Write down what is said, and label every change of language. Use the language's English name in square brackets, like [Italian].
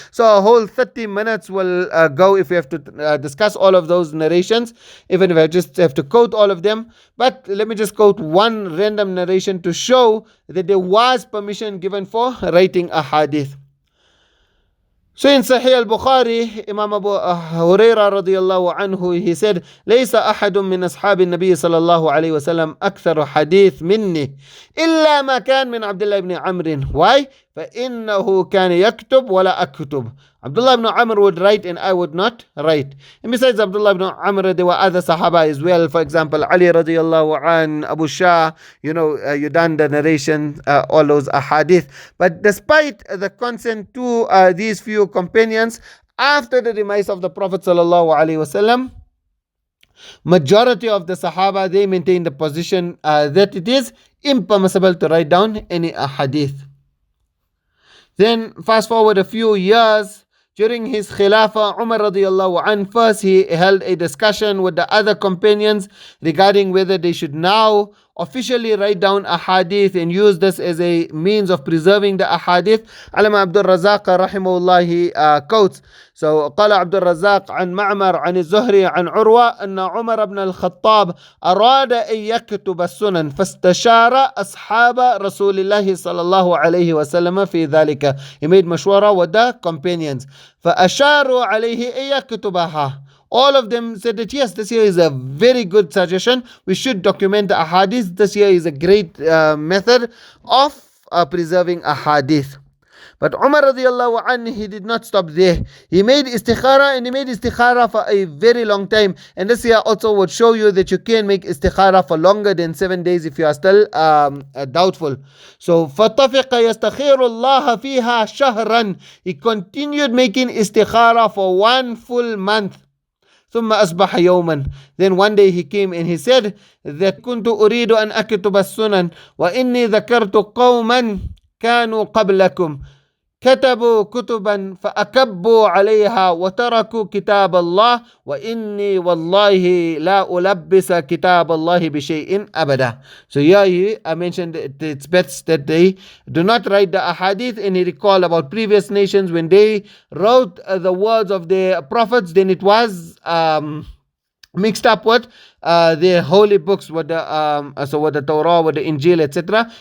[English] So a whole 30 minutes will go if we have to discuss all of those narrations, even if I just have to quote all of them. But let me just quote one random narration to show that there was permission given for writing ahadith. So in Sahih al-Bukhari, Imam Abu Huraira radiyallahu anhu, he said, [Arabic] ليس أحد من أصحاب النبي صلى الله عليه وسلم أكثر حديث مني إلا ما كان من عبد الله بن عمرو. [English] Why? [Arabic] فإنه كان يكتب ولا أكتب. [English] Abdullah ibn Amr would write and I would not write. And besides Abdullah ibn Amr, there were other Sahaba as well. For example, Ali radiyallahu an, Abu Shah, you you done the narration, all those ahadith. But despite the consent to these few companions, after the demise of the Prophet sallallahu alaihi wasallam, majority of the Sahaba, they maintain the position that it is impermissible to write down any ahadith. Then fast forward a few years, during his Khilafah, Umar radiyallahu anh, first he held a discussion with the other companions regarding whether they should now officially write down a hadith and use this as a means of preserving the ahadith. Allama Abdul Razak rahimahullah, he quotes, so [Arabic] قال عبد الرزاق عن معمر عن الزهري عن عروة أن عمر بن الخطاب أراد أن يكتب السنن فاستشار أصحاب رسول الله صلى الله عليه وسلم في ذلك. [English] He made مشورة with the companions [Arabic] فأشاروا عليه أن يكتبها. [English] All of them said that yes, this here is a very good suggestion. We should document the ahadith. This here is a great method of preserving ahadith. But Umar radiallahu anhu, he did not stop there. He made istikhara, and he made istikhara for a very long time. And this here also would show you that you can make istikhara for longer than 7 days if you are still doubtful. [Arabic] So فَطَفِقَ يَسْتَخِيرُ اللَّهَ فِيهَا شَهْرًا. [English] He continued making istikhara for 1 full month. [Arabic] ثم أصبح يوما. [English] Then one day he came and he said that [Arabic] كنت أريد أن أكتب السنن وإني ذكرت قوما كانوا قبلكم كتبوا كتبا فأكبوا عليها وتركوا كتاب الله وإني والله لا ألبس كتاب الله بشيء أبدا. [English] So here I mentioned that it's best that they do not write the ahadith, and he recalled about previous nations when they wrote the words of their prophets, then it was mixed up with their holy books, with the with the Torah, with the Injil, etc.